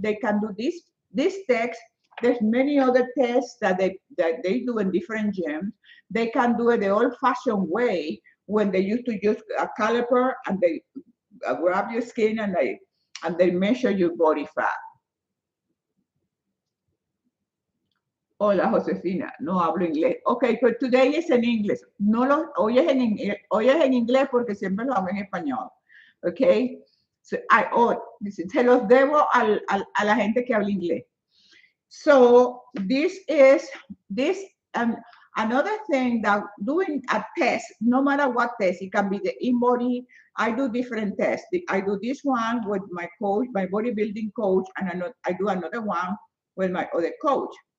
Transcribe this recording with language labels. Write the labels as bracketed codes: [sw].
[en] They can do this tests. There's many other tests that they do in different gyms. They can do it the old-fashioned way when they used to use a caliper and they grab your skin and they measure your body fat. [es] Hola, Josefina, no hablo inglés. [en] Ok, but today is in English. [es] No lo oyes en inglés porque siempre lo hablo en español. Ok, [en] so [es] se los debo a la gente que habla inglés. [en] So this is another thing that doing a test, no matter what test, it can be the in-body. I do different tests. I do this one with my coach, my bodybuilding coach, and I do another one with my other coach.